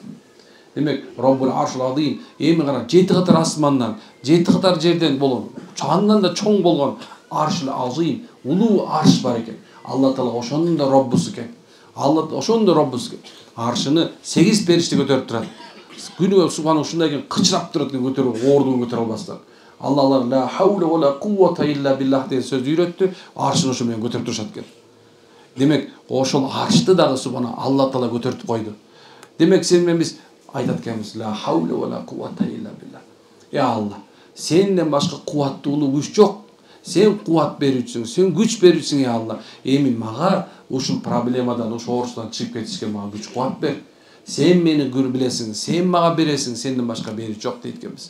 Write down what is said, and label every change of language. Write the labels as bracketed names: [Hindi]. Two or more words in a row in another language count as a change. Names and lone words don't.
[Kyrgyz] Демек, [Arabic] رب العرش العظيم, [Kyrgyz] эми кара 7 катар асмандан, 7 катар жерден болгон, андан да чоң болгон [Arabic] العرش العظيم, [Kyrgyz] улуу арш бар экен. Алла Таала ошонун да Роббусу экен. Алла ошонун да Роббусу экен. Аршыны 8 периште көтөрүп турат. Күнүгө субхан ушундай экен, кычырап турат экен, көтөрүп, оордун көтөрө албастан. Алла [Arabic] لا حول ولا قوة إلا بالله [Kyrgyz] деген сөздү үйрөттү, аршыны ошо менен көтөрүп турушат экен. Демек, ошол аршты дагы субхан Алла Таала көтөрүп койду. Демек, сен менен биз айтат экенбиз, [Arabic] لا حول ولا قوة إلا بالله. [Kyrgyz] Алла, сенден башка кубаттуулуу күч жок. Сен кубат берүүчүсүң, сен күч берүүчүсүң, Алла. Эми мага ушул проблемадан, ушул оорчудан чыгып кетишке мага күч кубат бер. Сен мени көрүп билесиң, сен мага бересиң, сенден башка берүүчү жок дейт экенбиз.